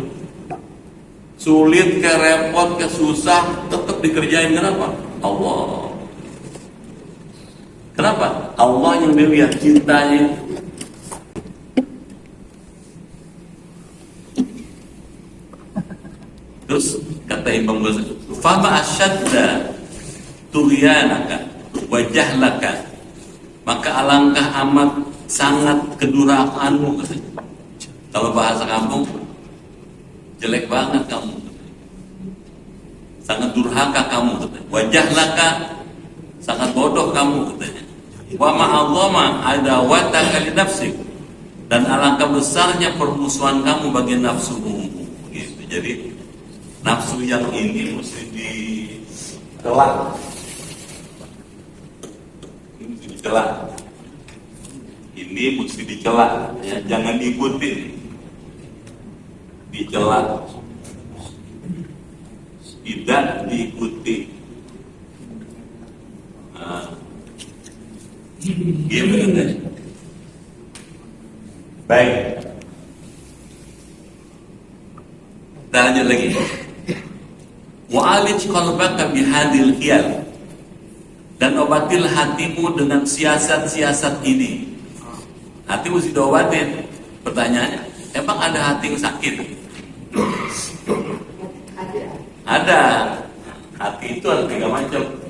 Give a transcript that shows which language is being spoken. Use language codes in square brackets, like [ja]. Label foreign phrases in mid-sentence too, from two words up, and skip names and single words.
[id] Sulit, ke repot, ke susah, tetap dikerjain. Kenapa? Allah. Kenapa? Allah yang dilihat cintanya. Terus kata Imam Ghazali, [ar] فما أشد طغيانك وجهلك, [id] maka alangkah amat sangat kedurhakaanmu. Kalau bahasa kampung, jelek banget kamu, sangat durhaka kamu, [ar] وجهلك, [id] sangat bodoh kamu, katanya. [ar] وما أعظم عداوتك لنفسك, [id] dan alangkah besarnya permusuhan kamu bagi nafsumu. Gitu. Jadi nafsu yang ini mesti dicela. Ini mesti dicela. Ini mesti dicela, ya, jangan diikuti. Dicela. Tidak diikuti. Gitu katanya. Baik. Kita lanjut lagi. [ar] وعالج قلبك بهذه الحيل. [id] Dan obatilah hatimu dengan siasat-siasat ini. Hati mesti diobatin. Pertanyaannya, emang ada hati yang sakit? Ada. Hati itu ada 3 macam.